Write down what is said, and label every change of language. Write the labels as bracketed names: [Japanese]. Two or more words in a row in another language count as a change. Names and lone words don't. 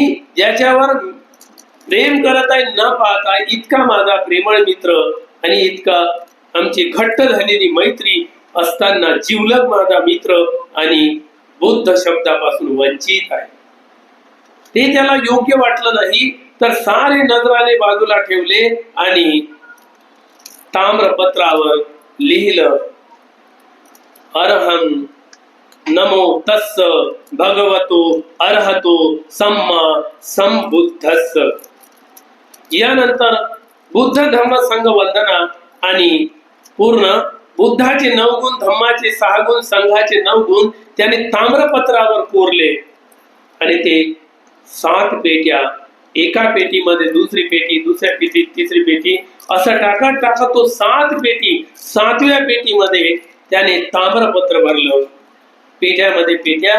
[Marathi] मी ज्याच्यावर प्रेम करत आहे न पाहता इतका माझा प्रेमळ मित्र आणि इतका आमची घट्ट झालेली मैत्री असताना जिवलग माझा मित्र आणि बुद्ध शब्दापासून वंचित आहे, ते त्याला योग्य वाटलं नाही. तर सारे नजराने बाजूला ठेवले आणि ताम्रपत्रावर लिहिलं, [Pali] अरहं नमो तस्स भगवतो अर्हतो सम्मा संबुद्धस्स. [Marathi] यानंतर बुद्ध धम्म संघ वंदना आणि पूर्ण बुद्धाचे 9 गुण, धम्माचे 6 गुण, संघाचे 9 गुण त्याने ताम्रपत्रावर कोरले आणि ते 7 पेट्या, एका पेटीमध्ये दुसरी पेटी, दुसऱ्या पेटीत तिसरी पेटी, असं टाकत टाकत तो 7 पेटी, 7व्या पेटीमध्ये त्याने ताम्रपत्र भरलं, पेट्यामध्ये पेट्या.